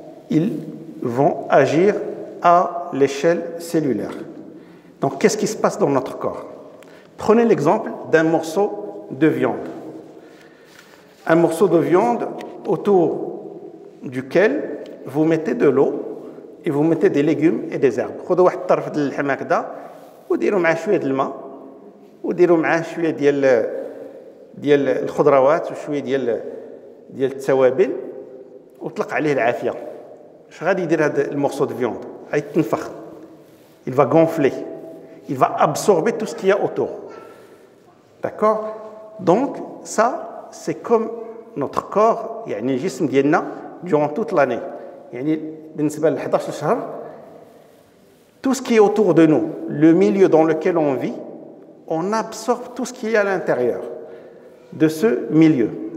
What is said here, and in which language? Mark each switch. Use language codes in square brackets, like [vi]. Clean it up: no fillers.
[fr] Ils vont agir à l'échelle cellulaire. Donc, qu'est-ce qui se passe dans notre corps? Prenez l'exemple d'un morceau de viande. Un morceau de viande autour duquel vous mettez de l'eau et vous mettez des légumes et des herbes. [ar] خذوا واحد الطرف ديال اللحم هكذا وديروا معاه شويه د الماء وديروا معاه شويه ديال الخضروات وشويه ديال التوابل وطلق عليه العافيه. اش غادي يدير هذا [fr] المورسو دو فيوند؟ [ar] غيتنفخ. [fr] Il va gonfler. Il va absorber tout ce qu'il y a autour. D'accord? Donc ça c'est comme notre corps, [ar] يعني الجسم ديالنا [fr] durant toute l'année. [ar] يعني بالنسبه ل 11 شهر [fr] tout ce qui est autour de nous, le milieu dans lequel on vit, on absorbe tout ce qu'il y a à l'intérieur de ce milieu.